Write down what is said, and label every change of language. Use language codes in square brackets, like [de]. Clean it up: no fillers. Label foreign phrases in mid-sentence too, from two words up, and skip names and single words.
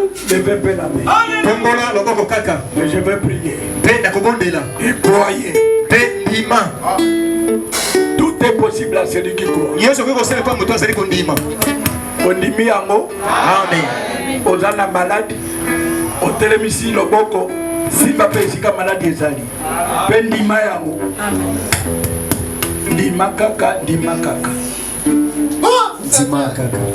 [fr] Levez peu la main. [ln] Tombola loboko kaka. [fr] Et je vais prier. [ln] Pe nakobondela. [fr] Et croyez. [ln] Pe ndima. [fr] Tout est possible à celui qui croit. [ln] Yesu ko sele pa moto azali kondima. Ondimi yango. Amen. Ozana malade. Otelemisi loboko. Simba pe esika malade ezali. Pe ndima yango. Ndima kaka, ndima kaka. Ndima kaka.